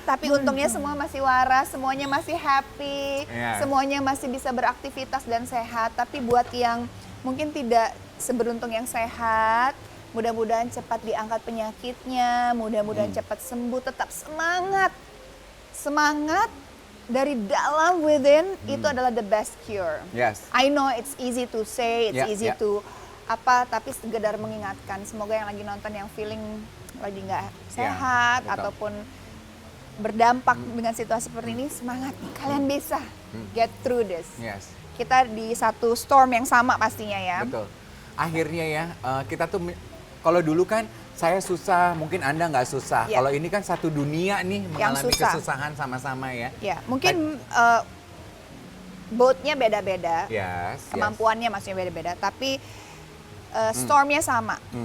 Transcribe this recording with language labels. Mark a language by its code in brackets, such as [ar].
[id] Tapi untungnya semua masih waras, semuanya masih happy, semuanya masih bisa beraktivitas dan sehat. Tapi buat yang mungkin tidak seberuntung yang sehat, mudah-mudahan cepat diangkat penyakitnya, mudah-mudahan cepat sembuh, tetap semangat. Semangat dari dalam within itu adalah [en] the best cure. Yes. I know it's easy to say, it's easy to [id] tapi sekedar mengingatkan. Semoga yang lagi nonton yang feeling lagi nggak sehat ataupun berdampak dengan situasi seperti ini, semangat. Kalian bisa [en] get through this. Yes. [id] Kita di satu storm yang sama pastinya ya. Betul. Akhirnya ya, kita tuh kalau dulu kan saya susah, mungkin Anda nggak susah. Kalau ini kan satu dunia nih mengalami kesusahan sama-sama ya. Ya, mungkin boatnya beda-beda, kemampuannya maksudnya beda-beda, tapi stormnya sama.